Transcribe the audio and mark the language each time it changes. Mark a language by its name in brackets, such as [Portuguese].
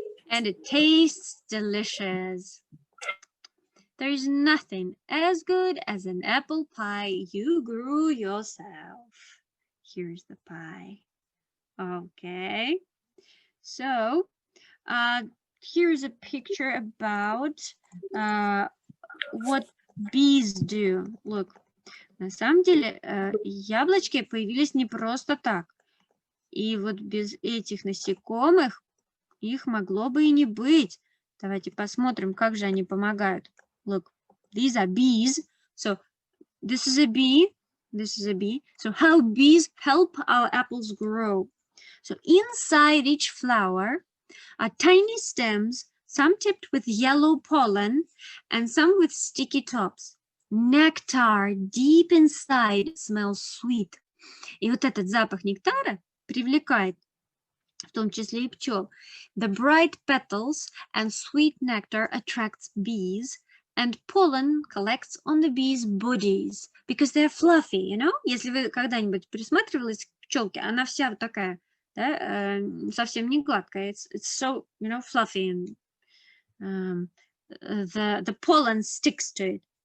[English] And it tastes delicious. There is nothing as good as an apple pie you grew yourself. Here's the pie. Okay. So, here's a picture about what bees do. Look. [Russian] На самом деле, яблочки появились не просто так. И вот без этих насекомых их могло бы и не быть. Давайте посмотрим, как же они помогают. [English] Look, these are bees. So, this is a bee. This is a bee. So, how bees help our apples grow. So, inside each flower are tiny stems, some tipped with yellow pollen and some with sticky tops. Nectar deep inside smells sweet. [Russian] И вот этот запах нектара привлекает, в том числе и пчел. [English] The bright petals and sweet nectar attracts bees, and pollen collects on the bees' bodies because they're fluffy, you know? [Russian] Если вы когда-нибудь присматривались к пчелке, она вся вот такая, да, совсем не гладкая. [English] It's so, you know, fluffy, and the pollen sticks to it.